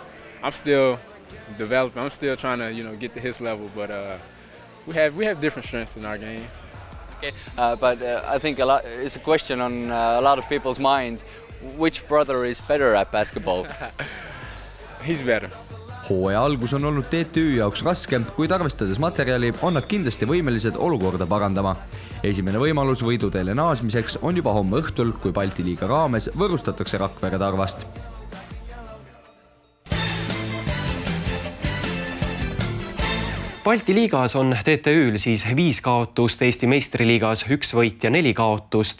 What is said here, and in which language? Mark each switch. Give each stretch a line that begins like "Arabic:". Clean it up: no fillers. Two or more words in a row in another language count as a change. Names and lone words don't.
English: I'm still developing. I'm still trying to, get to his level, but we have different strengths in our game. Okay. But I think it's a question on a lot of people's minds. Which brother is better at basketball? He's better.
Estonian: Hooaja algus on olnud TTÜ jaoks raske, kuid arvestades materjali on nad kindlasti võimelised olukorda parandama. Esimene võimalus võiduteele naasmiseks on juba homme õhtul, kui Balti liiga raames võõrustatakse Rakvere Tarvast. Balti liigas on TTÜ-l siis 5 kaotust, Eesti meistriliigas 1 võit ja 4 kaotust.